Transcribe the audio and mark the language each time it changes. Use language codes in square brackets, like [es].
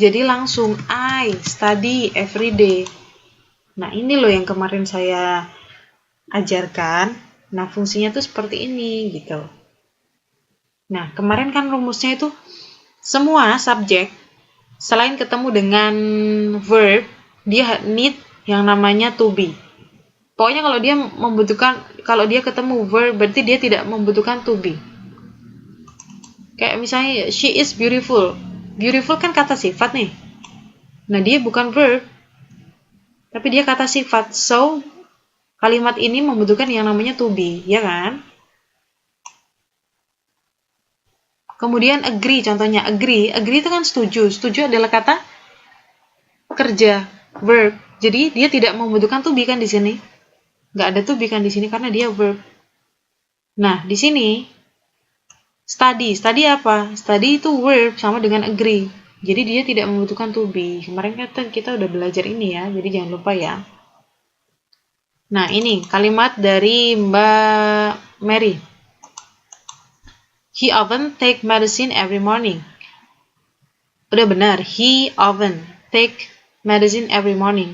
[id] Jadi langsung [en] I study every day. [id] Nah, ini loh yang kemarin saya ajarkan. Nah, fungsinya tuh seperti ini gitu. Nah, kemarin kan rumusnya itu semua subjek selain ketemu dengan verb, dia need yang namanya to be. Pokoknya kalau dia ketemu verb, berarti dia tidak membutuhkan to be. Kayak misalnya, [en] she is beautiful. [id] Beautiful kan kata sifat nih. Nah, dia bukan verb, tapi dia kata sifat. So, kalimat ini membutuhkan yang namanya to be, ya kan? Kemudian agree, contohnya agree itu kan setuju. Setuju adalah kata kerja, verb. Jadi dia tidak membutuhkan to be kan di sini. Nggak ada to be kan di sini karena dia verb. Nah, di sini study apa? Study itu verb sama dengan agree. Jadi dia tidak membutuhkan to be. Kemarin kita udah belajar ini ya, jadi jangan lupa ya. Nah, ini kalimat dari Mbak Mary. [en] He often take medicine every morning. [id] Udah benar, [en] he often take medicine every morning.